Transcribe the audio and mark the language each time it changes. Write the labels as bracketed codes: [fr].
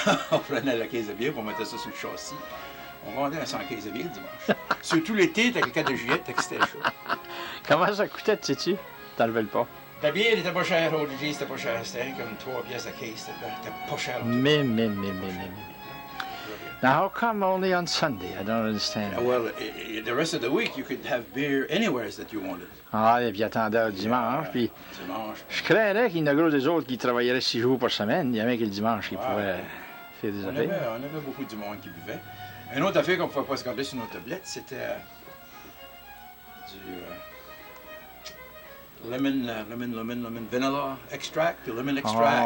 [fr] On prenait la caisse de bière, puis on mettait ça sur le châssis. On vendait 100 caisses de bière le dimanche. Surtout l'été, avec le 4 de juillet, c'était chaud. Comment ça coûtait, tu sais-tu? T'enlevais le pas. La bière n'était pas chère, Olivier, c'était pas cher. C'était comme 3 pièces de caisse, c'était pas cher. Mais. [en] Now, how come only on Sunday? I don't understand. Well, the rest of the week, you could have beer anywhere that you wanted. [fr] Ah, et puis attendait le dimanche, puis Dimanche. je craindrais qu'il y en a gros des autres qui travailleraient 6 jours par semaine. Il y avait que le dimanche qui pouvaient faire des affaires. On avait beaucoup de monde qui buvait. Une autre affaire qu'on ne pouvait pas se garder sur nos tablettes, c'était du lemon vanilla extract, puis lemon extract.